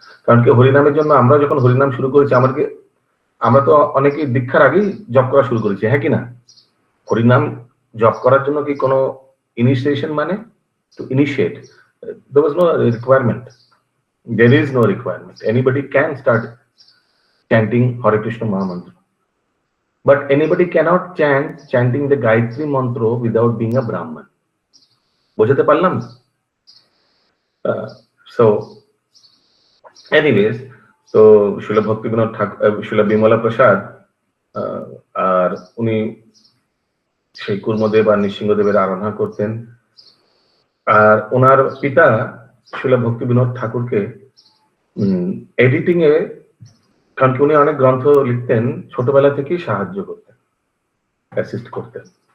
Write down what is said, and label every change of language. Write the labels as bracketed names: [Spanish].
[Bangla] কারণ কি হরিনামের জন্য আমরা যখন হরিনাম শুরু করেছি আমরা তো অনেকেই দীক্ষার আগেই জপ করা শুরু করেছি, হ্যাঁ কি না? হরিনাম জপ করার জন্য কি কোনো ইনিশিয়েশন মানে to initiate? [English] there was no requirement, there is no requirement. Anybody can start chanting Hare Krishna Maha Mantra, but anybody cannot chanting the Gayatri Mantra without being a Brahman. [Bangla] বুঝতে পারলাম? [English] So anyways, so [Bangla] Srila Bhaktivinoda Thakur, Srila Bimala Prasad আর উনি সেই কুর্মদেব আর নৃসিংহদেবের আরাধনা করতেন। আর ওনার পিতা শ্রীলা ভক্তিবিনোদ ঠাকুরকে editing এ, কারণ কি উনি অনেক গ্রন্থ লিখতেন, ছোটবেলা থেকেই সাহায্য করতেন, অ্যাসিস্ট করতেন।